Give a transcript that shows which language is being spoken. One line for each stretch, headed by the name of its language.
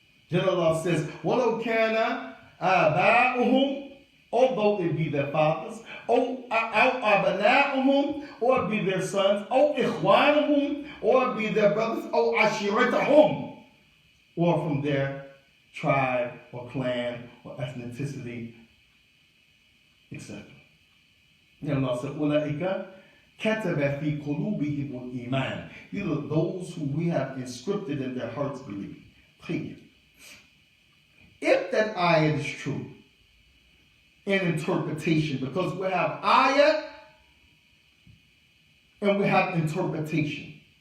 English: Then Allah says,
Arabic: وَلَوْ كَانَ آبَاؤُهُمْ,
English: although it be their fathers,
Arabic: أو أبناؤهم,
English: or be their sons,
Arabic: أو إخوانهم,
English: or be their brothers,
Arabic: أو عشيرتهم,
English: or from their tribe or clan or ethnicity, etc. And Allah said,
Arabic: أُولَٰئِكَ كَتَبَ فِي قُلُوبِهِمُ الْإِيمَانِ.
English: These are those who we have inscripted in their hearts belief. If that ayat is true in interpretation, because we have ayat and we have interpretation.